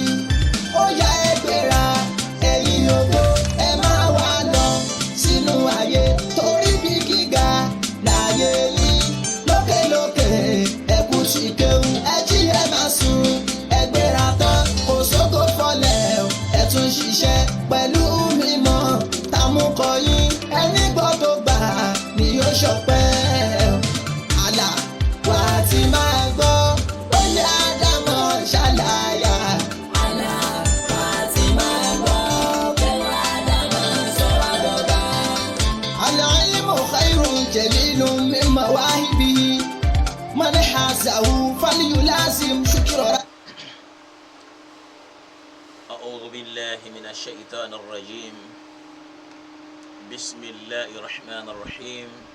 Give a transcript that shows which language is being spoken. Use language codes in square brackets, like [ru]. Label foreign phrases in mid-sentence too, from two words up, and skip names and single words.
[yo] Ó yá ẹ gbéra ẹ̀yin ògo ẹ máa wá lọ sínú ayé torí bí gíga láyé yín lókèlókè ẹ kú sí kéwú ẹ jí ẹ máa sùn ẹ gbéra tán kò sóko fọlẹ̀ ẹ tún ṣiṣẹ́ pẹ̀lú mímọ́ tàmúkọ yín ẹni gbọ́dọ̀ gbà ni yóò ṣọpẹ́. Àlà wà á ti máa gbọ́ ó ní Ádámọ̀ ṣàlàyé. Àlà wà á ti máa gbọ́ pé Ádámọ̀ sọ̀rọ̀ dọ̀gá. [ar] العلم خير جليل من مواهبه من حازه فليلازم شكر. أعوذ بالله من الشيطان الرجيم. بسم الله الرحمن الرحيم.